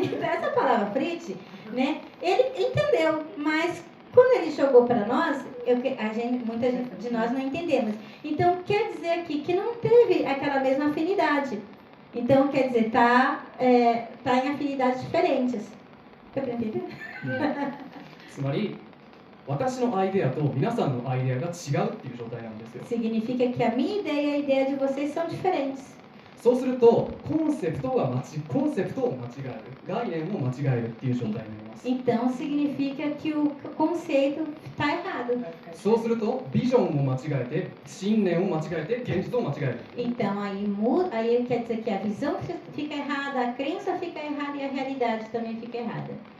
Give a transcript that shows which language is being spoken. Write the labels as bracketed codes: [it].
[pt] Então, essa palavra frit, né? Ele entendeu, mas quando ele jogou para nós, muita gente de nós não entendemos. Então, quer dizer aqui que não teve aquela mesma afinidade. Então, quer dizer, tá em afinidades diferentes. Deu para entender? [ja] つまり私のアイデアと皆さんのアイデアが違うっていう状態なんですよ。 [pt] Significa que a minha ideia e a ideia de vocês são diferentes. [ja] そうするとコンセプトを間違える、概念を間違えるっていう状態になります。 [pt] Então significa que o conceito está errado. [ja] そうするとビジョンを間違えて、信念を間違えて、現実を間違える。 [pt] Então aí quer dizer que a visão fica errada, a crença fica errada e a realidade também fica errada.